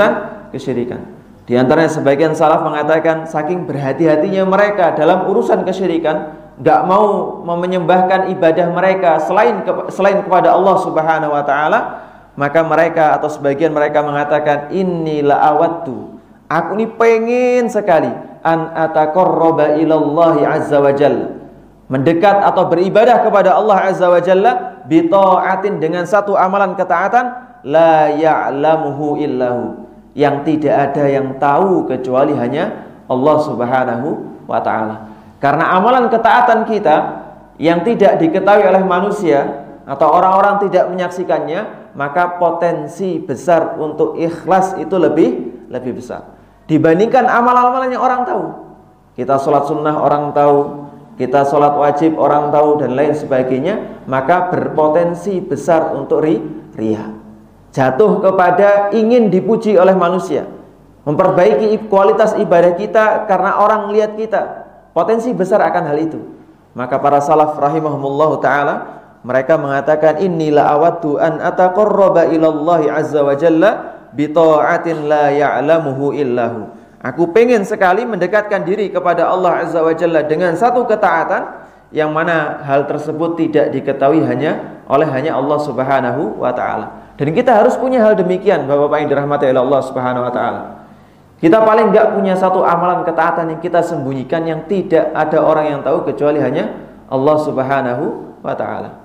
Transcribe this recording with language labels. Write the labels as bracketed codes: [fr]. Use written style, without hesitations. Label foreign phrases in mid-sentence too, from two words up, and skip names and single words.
[id] Di antaranya sebagian salaf mengatakan saking berhati-hatinya mereka dalam urusan kesyirikan, gak mau menyembahkan ibadah mereka selain kepada Allah [ar] سبحانه وتعالى, [id] maka mereka atau sebagian mereka mengatakan, [ar] إني لأود, [id] aku ini pengen sekali [ar] أن أتقرب إلى الله عز وجل, [id] mendekat atau beribadah kepada Allah [ar] عز وجل بطاعة, [id] dengan satu amalan ketaatan, [ar] لا يعلمه إلا هو, [id] yang tidak ada yang tahu kecuali hanya Allah [ar] سبحانه وتعالى. [id] Karena amalan ketaatan kita yang tidak diketahui oleh manusia atau orang-orang tidak menyaksikannya, maka potensi besar untuk ikhlas itu lebih besar dibandingkan amal-amalan yang orang tahu. Kita sholat sunnah orang tahu, kita sholat wajib orang tahu, dan lain sebagainya, maka berpotensi besar untuk riya, jatuh kepada ingin dipuji oleh manusia, memperbaiki kualitas ibadah kita karena orang lihat kita, potensi besar akan hal itu. Maka para salaf [ar] رحمهم الله تعالى, [id] mereka mengatakan, [ar] إني لأود أن أتقرب إلى الله عز وجل بطاعة لا يعلمه إلا هو. [id] Aku pengen sekali mendekatkan diri kepada Allah [ar] عز وجل [id] dengan satu ketaatan yang mana hal tersebut tidak diketahui hanya Allah [ar] سبحانه وتعالى. [id] Dan kita harus punya hal demikian, Bapak-bapak yang dirahmati oleh Allah [ar] سبحانه وتعالى. [id] Kita paling enggak punya satu amalan ketaatan yang kita sembunyikan yang tidak ada orang yang tahu kecuali hanya Allah [ar] سبحانه وتعالى.